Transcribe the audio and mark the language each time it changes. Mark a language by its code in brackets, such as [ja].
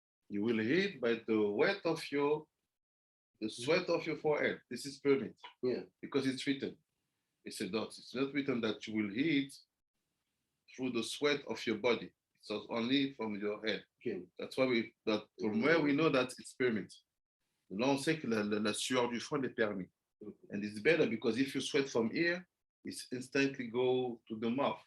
[en] You will heat by the sweat of your forehead. This is permit. Yeah. Because it's written. It's a dot. It's not written that you will heat through the sweat of your body. It's only from your head. okay. That's why from where we know that it's permit. [fr] Là, on sait que la sueur du front est permis. [en] And it's better because if you sweat from here, it's instantly go to the mouth.